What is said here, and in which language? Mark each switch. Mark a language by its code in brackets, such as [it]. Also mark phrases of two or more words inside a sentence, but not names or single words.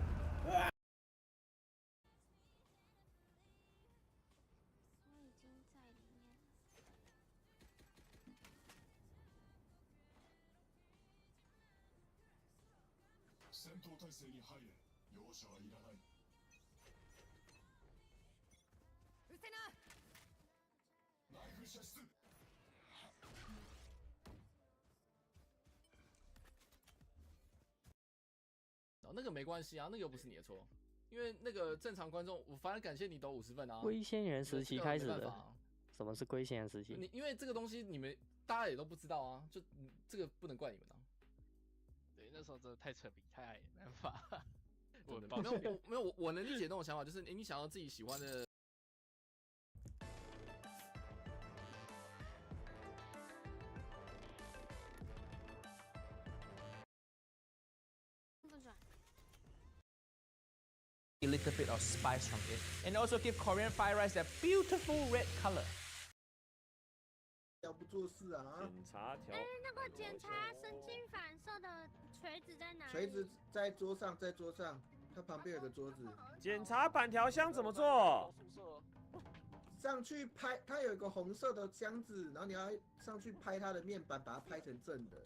[ja] 戦闘態勢に入れ。容赦はいらない。うせな。ナイフ射出。 [zh] 那个没关系啊，那个又不是你的错，因为那个正常观众，我反而感谢你抖50分啊。龟仙人时期开始的，啊、什么是龟仙人时期？因为这个东西你们大家也都不知道啊，就这个不能怪你们啊。对，那时候真的太沉迷，太爱，没办法。没有，我能理解那种想法，就是你想要自己喜欢的。 [en] A little bit of spice from it, and also give Korean fried rice that beautiful red color. [zh] 不做事啊！检查条。那个检查神经反射的锤子在哪里？锤子在桌上，在桌上，它旁边有个桌子。检查板条箱怎么做？上去拍，它有一个红色的箱子，然后你要上去拍它的面板，把它拍成正的。